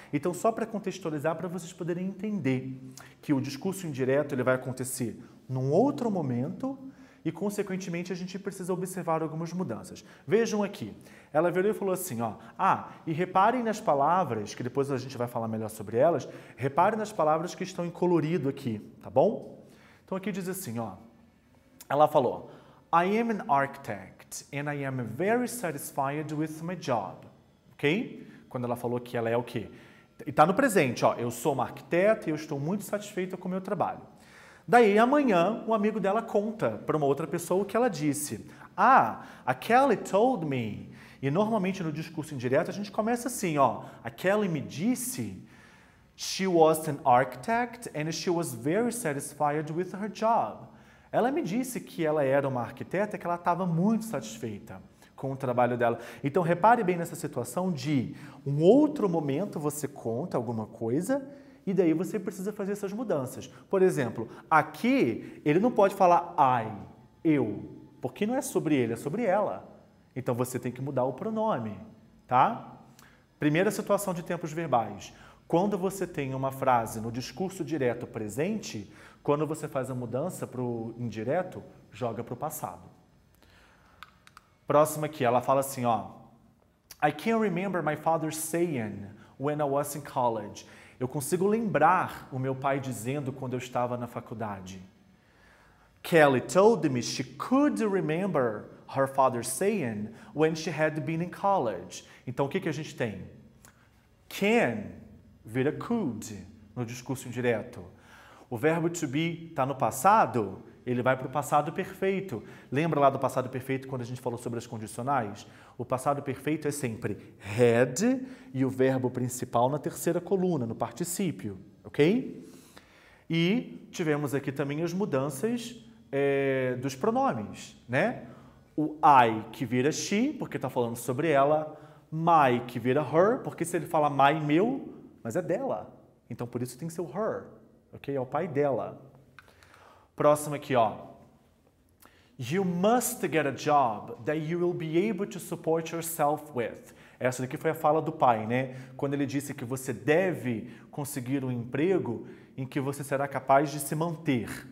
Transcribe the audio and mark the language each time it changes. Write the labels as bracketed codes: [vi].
[pt] Então, só para contextualizar, para vocês poderem entender que o discurso indireto ele vai acontecer num outro momento e, consequentemente, a gente precisa observar algumas mudanças. Vejam aqui, ela virou e falou assim, ó, e reparem nas palavras, que depois a gente vai falar melhor sobre elas, reparem nas palavras que estão em colorido aqui, tá bom? Então, aqui diz assim, ó, ela falou, [en] I am an architect and I am very satisfied with my job. Ok? [pt] Quando ela falou que ela é o quê? E está no presente, ó. Eu sou uma arquiteta e eu estou muito satisfeita com o meu trabalho. Daí, amanhã, um amigo dela conta para uma outra pessoa o que ela disse. A Kelly [en] told me. [pt] E normalmente no discurso indireto a gente começa assim, ó. A Kelly me disse. [en] She was an architect and she was very satisfied with her job. [pt] Ela me disse que ela era uma arquiteta e que ela estava muito satisfeita com o trabalho dela. Então, repare bem nessa situação de um outro momento você conta alguma coisa e daí você precisa fazer essas mudanças. Por exemplo, aqui ele não pode falar eu, porque não é sobre ele, é sobre ela. Então, você tem que mudar o pronome, tá? Primeira situação de tempos verbais. Quando você tem uma frase no discurso direto presente, quando você faz a mudança para o indireto, joga para o passado. Próxima aqui, ela fala assim, ó. [en] I can remember my father saying when I was in college. [pt] Eu consigo lembrar o meu pai dizendo quando eu estava na faculdade. [en] Kelly told me she could remember her father saying when she had been in college. [pt] Então, o que a gente tem? Can vira could no discurso indireto. O verbo to be está no passado, ele vai para o passado perfeito. Lembra lá do passado perfeito quando a gente falou sobre as condicionais? O passado perfeito é sempre had e o verbo principal na terceira coluna, no particípio, ok? E tivemos aqui também as mudanças dos pronomes, né? O I que vira she, porque está falando sobre ela. My que vira her, porque se ele fala my, meu, mas é dela. Então, por isso tem que ser o her. Ok? É o pai dela. Próximo aqui, ó. [en] You must get a job that you will be able to support yourself with. [pt] Essa daqui foi a fala do pai, né? Quando ele disse que você deve conseguir um emprego em que você será capaz de se manter.